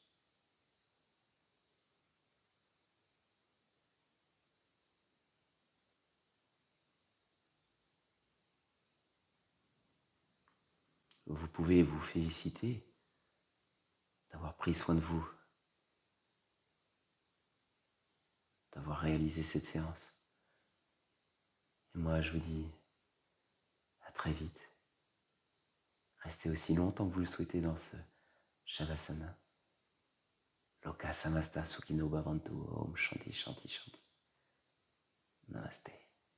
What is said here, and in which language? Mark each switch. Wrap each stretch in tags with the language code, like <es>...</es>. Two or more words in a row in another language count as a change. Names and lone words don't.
<fr>Vous pouvez vous féliciter d'avoir pris soin de vous, d'avoir réalisé cette séance. Et moi, je vous dis à très vite. Restez aussi longtemps que vous le souhaitez dans ce Shavasana.</fr> <sa>Loka samasta sukhino bhavantu. Om shanti shanti shanti.</sa> <fr>Namaste.</fr>